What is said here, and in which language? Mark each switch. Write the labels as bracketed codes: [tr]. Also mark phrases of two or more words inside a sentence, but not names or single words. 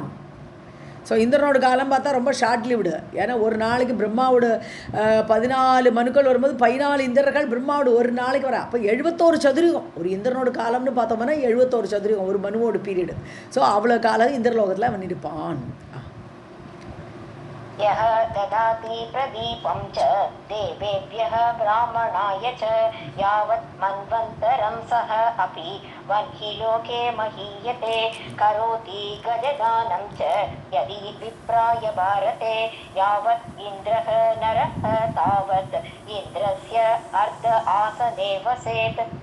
[ta] ஸோ இந்திரனோட காலம் பார்த்தா ரொம்ப [en] short lived. [ta] ஏன்னா ஒரு நாளைக்கு பிரம்மாவோட 14 மனுக்கள் வரும்போது 14 இந்திரர்கள் பிரம்மாவோட ஒரு நாளைக்கு வர, அப்போ 71 சதுரகம் ஒரு இந்திரனோட காலம்னு பார்த்தோம்னா 71 சதுரகம் ஒரு மனுவோட பீரியடு. ஸோ அவ்வளோ காலம் இந்திரலோகத்தில் அவன் இருப்பான். [sa] यः ददाति प्रदीपं च देवेभ्यः ब्राह्मणाय च यावत् मन्वन्तरं सः अपि वह्निलोके महीयते करोति गजदानं च यदि विप्राय भारते यावत् इन्द्रः नरः तावत् इन्द्रस्य अर्ध आसने वसेत्.